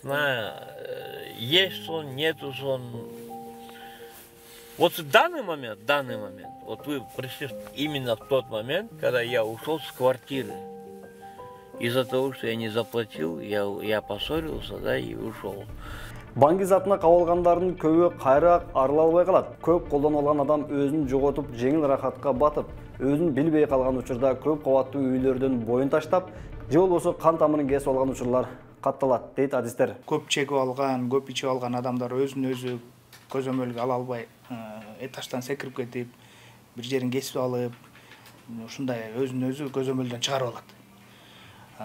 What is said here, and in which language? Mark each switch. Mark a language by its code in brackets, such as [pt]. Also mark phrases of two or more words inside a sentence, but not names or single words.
[ru] Есть сон, нету сон. Вот в данный момент, вот вы пришли именно в тот момент, когда я ушел с квартиры. Из-за того, что я не заплатил, я поссорился, да, и ушел. [ky] Баңгизатына кабылгандардын көбү кайра арыла албай калат. Көп колдонуп алган адам өзүн жоготуп, жеңил рахатка батып, өзүн билбей калган учурда көп кабаттуу үйлөрдөн боюн таштап, же болбосо кан тамырын кесип алган учурлар катталат, дейт адистер. Көп чегип алган, көп ичип алган адамдар өзүн өзү көзөмөлгө ала албай, этаждан секирип кетип, бир жерин кесип алып, ушундай өзүн өзү көзөмөлдөн чыгарып алат.